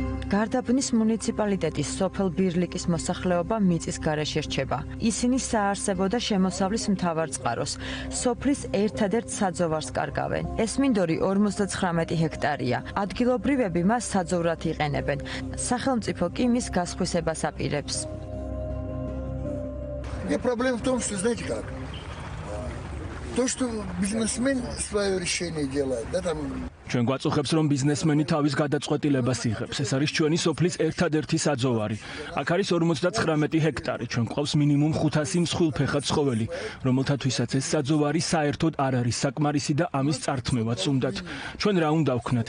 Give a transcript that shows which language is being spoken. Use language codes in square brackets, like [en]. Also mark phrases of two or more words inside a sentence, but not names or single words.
[ka] გარდაბნის მუნიციპალიტეტის სოფელ ბირლიკის მოსახლეობა მიწის გარეშე რჩება. ისინი საარსებო და შემოსავლის მთავარ წყაროს, სოფლის ერთადერთ საძოვარს კარგავენ. ეს მინდორი 59 ჰექტარია. ადგილობრივები მას საძოვრად იყენებენ. სახელმწიფო კი მის გასხვისებას აპირებს. [ru] Проблема в том, что, знаете как, то, что бизнесмен свое решение делает, да, там... [ka] ჩვენ გვაწუხებს, რომ ბიზნესმენი თავის გადაწყვეტილებას იღებს. ეს არის ჩვენი სოფლის ერთადერთი საძოვარი. აქ არის 59 ჰექტარი. ჩვენ გვყავს მინიმუმ 500 მსხვილფეხა ცხოველი, რომელთათვისაც ეს საძოვარი საერთოდ არ არის საკმარისი და ამის წართმევაც უნდათ. ჩვენ რა უნდა ვქნათ?